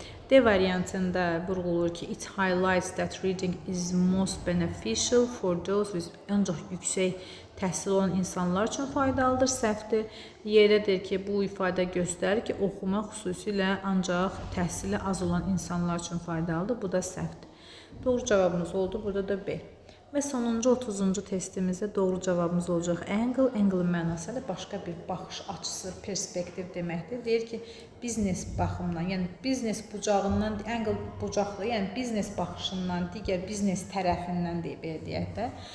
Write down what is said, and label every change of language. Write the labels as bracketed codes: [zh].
[az] D variantında vurğulur ki, [en] it highlights that reading is most beneficial for those with [az] ancaq yüksək təhsil olan insanlar üçün faydalıdır, səhvdir. Y-də deyir ki, bu ifadə göstərir ki, oxuma xüsusilə ancaq təhsili az olan insanlar üçün faydalıdır, bu da səhvdir. Doğru cavabımız oldu, burada da B. Və sonuncu 30-cu testimizdə doğru cavabımız olacaq angle. Angle mənası ilə başqa bir baxış açısı, perspektiv deməkdir. Deyir ki, biznes baxımından, yəni biznes bucağından, angle bucaqlı, yəni biznes baxışından, digər biznes tərəfindən deyək də.